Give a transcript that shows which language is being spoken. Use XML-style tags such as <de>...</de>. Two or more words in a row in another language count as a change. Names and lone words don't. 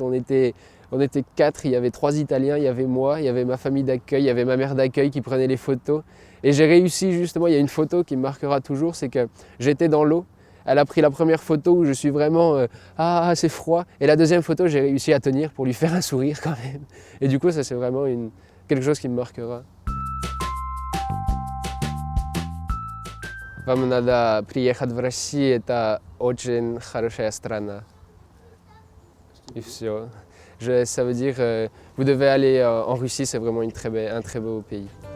<fr>On était 4, il y avait 3 Italiens, il y avait moi, il y avait ma famille d'accueil, il y avait ma mère d'accueil qui prenait les photos. Et j'ai réussi justement, il y a une photo qui me marquera toujours, c'est que j'étais dans l'eau. Elle a pris la première photo où je suis vraiment ah c'est froid. Et la deuxième photo, j'ai réussi à tenir pour lui faire un sourire quand même. Et du coup, ça c'est vraiment quelque chose qui me marquera.</fr> <ru>Вам надо приехать в Россию, это очень хорошая страна. Et все.</ru> <fr>Ça veut dire, vous devez aller en Russie, c'est vraiment un très beau pays.</fr>